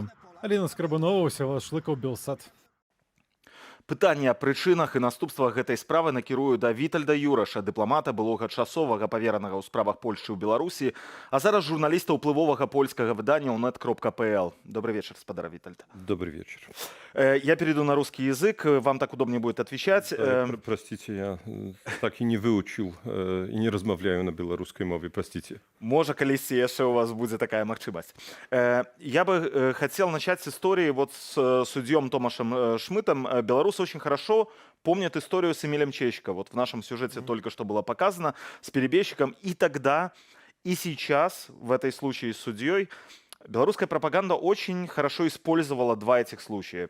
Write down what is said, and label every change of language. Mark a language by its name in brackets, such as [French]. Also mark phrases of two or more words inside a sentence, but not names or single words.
[Belarusian] Алена Скрабанова, Всеволод Шлыкаў, Белсат. Пытанне аб прычынах і наступствах гэтай справы накірую да Вітальда Юраша, дыпламата, былога часовага паверанага ў справах Польшчы ў Беларусі, а зараз журналіста ўплывовага польскага выдання net.pl. [Russian] Добрый вечер, спадар Витальд. Добрый вечер. Я перейду на русский язык, вам так удобнее будет отвечать. Простите, я так и не выучил и не размовляю на белорусской мове, простите. [Belarusian] Можа, калісьці яшчэ у вас будзе такая магчымасць. [Russian] Я бы хотел начать с истории вот с судьем Томашем Шмытом. Белорусы очень хорошо помнят историю с Эмилем Чечко. Вот в нашем сюжете только что было показано с перебежчиком. И тогда, и сейчас, в этой случае с судьей, белорусская пропаганда очень хорошо использовала два этих случая.